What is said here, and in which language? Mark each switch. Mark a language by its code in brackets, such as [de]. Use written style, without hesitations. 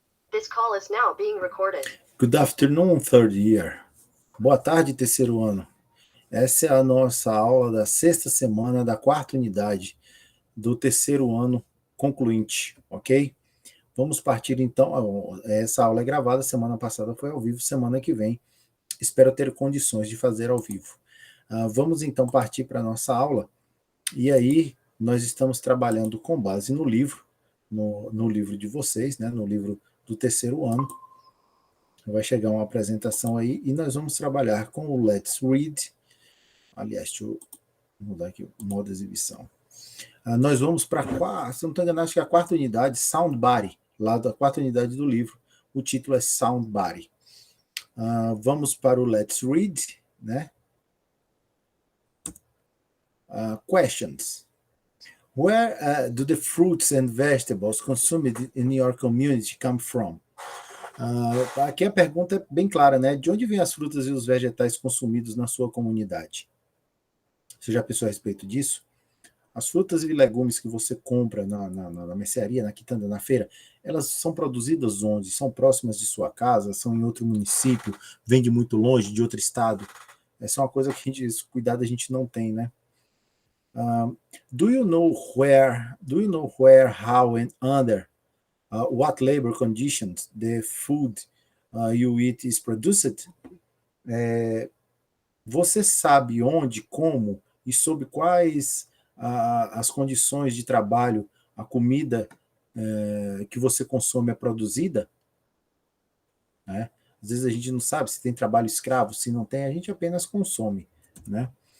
[en] This call is now being recorded. Good afternoon, third year. [pt] Boa tarde, terceiro ano. Essa é a nossa aula da sexta semana da quarta unidade do terceiro ano concluinte, ok? Vamos partir então, essa aula é gravada, semana passada foi ao vivo, semana que vem espero ter condições de fazer ao vivo. Vamos então partir para a nossa aula, e aí nós estamos trabalhando com base no livro, no livro de vocês, né, no livro do terceiro ano. Vai chegar uma apresentação aí, e nós vamos trabalhar com o Let's Read. Aliás, deixa eu mudar aqui o modo exibição. Nós vamos para se não estou enganado, acho que é a quarta unidade, Sound Body, lá da quarta unidade do livro. O título é Sound Body. Vamos para o Let's Read, né? [en] Questions. Where do the fruits and vegetables consumed in your community come from? [pt] Aqui a pergunta é bem clara, né? De onde vêm as frutas e os vegetais consumidos na sua comunidade? Você já pensou a respeito disso? As frutas e legumes que você compra na mercearia, na quitanda, na feira, elas são produzidas onde? São próximas de sua casa? São em outro município? Vem de muito longe, de outro estado? Essa é uma coisa que cuidado a gente não tem, né? [en] Do you know where, how, and under what labor conditions the food you eat is produced? [pt] Você sabe onde, como e sob quais as condições de trabalho a comida que você consome é produzida? Né? Às vezes a gente não sabe se tem trabalho escravo, se não tem, a gente apenas consome, né?